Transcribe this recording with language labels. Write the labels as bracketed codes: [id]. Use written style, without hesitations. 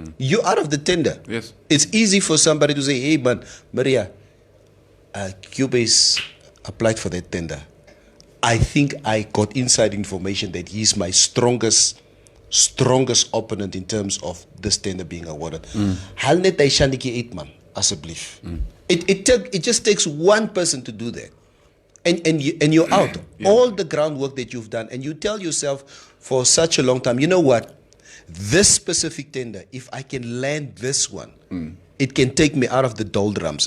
[en] You're out of the tender. Yes. It's easy for somebody to say, "Hey, man, Maria, Cubase applied for that tender. I think I got inside information that he's my strongest opponent in terms of this tender being awarded. [af] Haal net hy shandetjie uit, man, asseblief." [en] It just takes one person to do that, and you're out. All the groundwork that you've done, and you tell yourself for such a long time, you know what, this specific tender, if I can land this one, it can take me out of the doldrums.